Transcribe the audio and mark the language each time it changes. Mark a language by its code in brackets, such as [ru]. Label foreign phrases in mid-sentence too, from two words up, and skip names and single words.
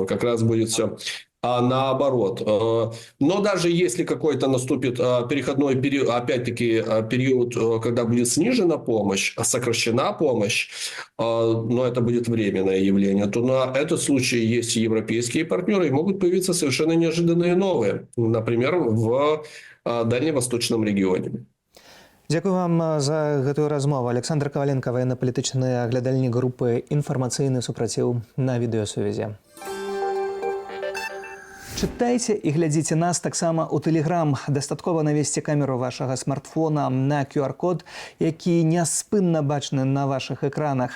[ru] Как раз будет все наоборот. Но даже если какой-то наступит переходной период, опять-таки период, когда будет снижена помощь, сокращена помощь, но это будет временное явление, то на этот случай есть и европейские партнеры, и могут появиться совершенно неожиданные новые, например, в дальневосточном регионе. [be] Дзякую вам за гэтую размову. Александр Коваленко, военно-палітычны аглядальнік групы «Інфармацыйны супраціў» на відэасувязі. Чытайце і глядзіце нас таксама ў Тэлеграм. Дастаткова навесці камеру вашага смартфона на QR-код, які няспынна бачны на вашых экранах.